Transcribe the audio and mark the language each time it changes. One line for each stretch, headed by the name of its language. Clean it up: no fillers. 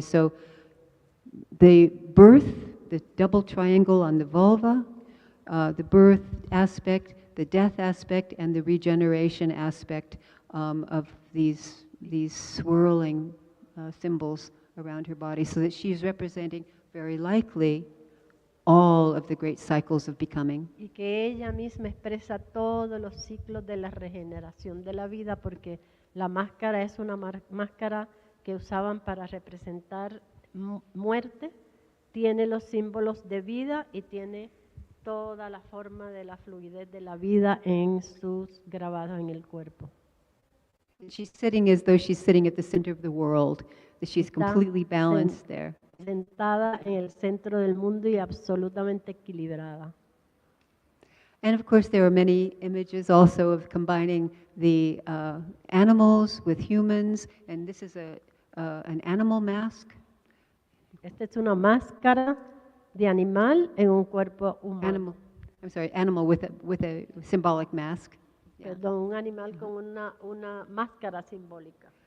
English: So the birth, the double triangle on the vulva, the birth aspect, the death aspect, and the regeneration aspect of these swirling symbols around her body, so that she's representing very likely all of the great cycles of becoming.
Spanish: Y que ella misma expresa todos los ciclos de la regeneración de la vida, porque la máscara es una máscara que usaban para representar muerte, tiene los símbolos de vida y tiene toda la forma de la fluidez de la vida en sus grabados en el cuerpo.
English: And she's sitting as though she's sitting at the center of the world, that she's
Spanish: Está
English: completely balanced there.
Spanish: Sentada en el centro del mundo y absolutamente equilibrada.
English: And of course, there are many images also of combining the animals with humans, and this is an animal mask.
Spanish: Esta es una máscara de animal en un cuerpo humano.
English: Animal with a symbolic mask. Yeah.
Spanish: Perdón, un animal con una máscara simbólica.